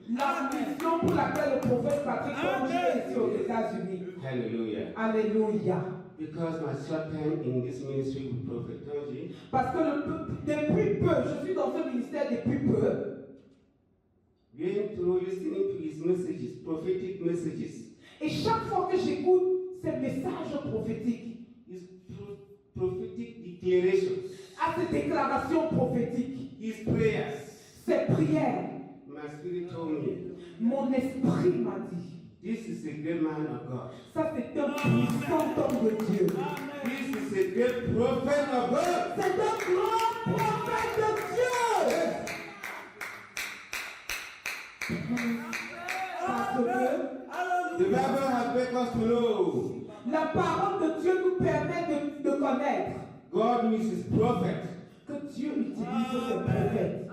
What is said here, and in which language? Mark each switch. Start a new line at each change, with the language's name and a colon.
French: La mission pour laquelle le prophète Patrick Tonji est ici aux États-Unis.
English: Hallelujah.
French: Alléluia.
English: Because my short time in this ministry with Prophet Tonji,
French: Parce que depuis peu, je suis dans ce ministère depuis peu.
English: going through listening to his messages, prophetic messages,
French: Et chaque fois que j'écoute ces messages prophétiques,
English: his prophetic declarations,
French: à ces déclarations prophétiques,
English: his prayers,
French: ces prières,
English: my spirit told me,
French: mon esprit m'a dit,
English: this is a great man of God.
French: ça c'est un puissant homme de Dieu.
English: This is a great prophet of God.
French: C'est un grand prophète de Dieu. Parce que
English: The Bible has made us to know
French: la parole de Dieu nous permet de connaître
English: God uses prophets
French: que Dieu utilise ses prophètes